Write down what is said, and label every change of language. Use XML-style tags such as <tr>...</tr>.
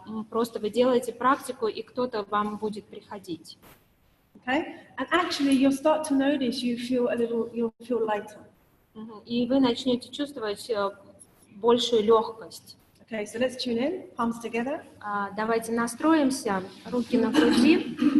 <ru>Просто вы делаете практику, и кто-то вам будет приходить.</ru> <en>Okay, and actually you'll start to notice you'll feel lighter.</en> <ru>И вы начнете чувствовать большую легкость.</ru> <en>Okay, so let's tune in, palms together.</en> <ru>Давайте настроимся, руки на груди,</ru>